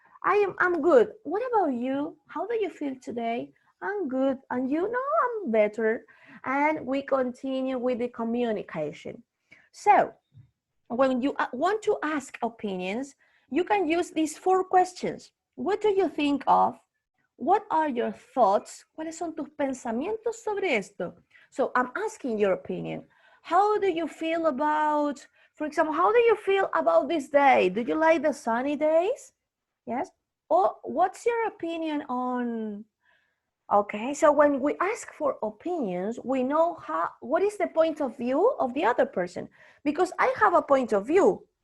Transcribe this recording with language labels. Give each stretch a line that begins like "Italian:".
English: I'm good. What about you? How do you feel today? I'm good. And you know, I'm better. And we continue with the communication. So, when you want to ask opinions, you can use these 4 questions. What do you think of? What are your thoughts?
Spanish: ¿Cuáles son tus pensamientos sobre esto?
English: So I'm asking your opinion. How do you feel about, for example, how do you feel about this day? Do you like the sunny days? Yes. Or what's your opinion on, okay, so when we ask for opinions, we know what is the point of view of the other person, because I have a point of view.